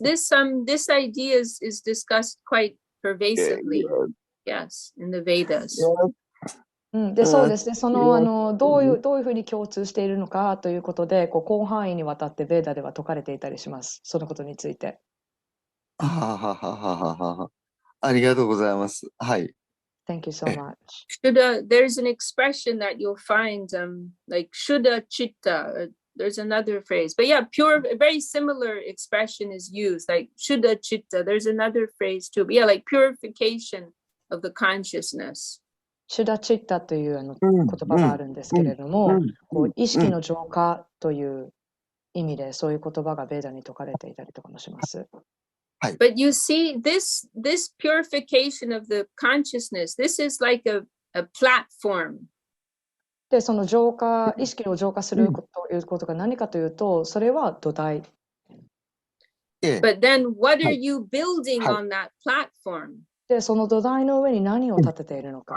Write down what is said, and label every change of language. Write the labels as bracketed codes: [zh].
[en] This idea is discussed quite pervasively. Yes, in the Vedas. [ja] で、そうですね。どういうふうに共通しているのかということで、広範囲にわたってベーダでは説かれていたりします。そのことについて。ありがとうございます。はい。 [en] Thank you so much. There's an expression that you'll find, like Shuddha Chitta. There's another phrase, but yeah, a very similar expression is used, like Shuddha Chitta. There's another phrase too, but yeah, like purification of the consciousness. [ja] シュダチッタという言葉があるんですけれども、意識の浄化という意味でそういう言葉がベーダに説かれていたりとかもします。 [en] But you see, this purification of the consciousness, this is like a platform. [ja] で、その意識を浄化するということが何かというと、それは土台。 [en] But then what are you building on that platform? [ja] で、その土台の上に何を立てているのか。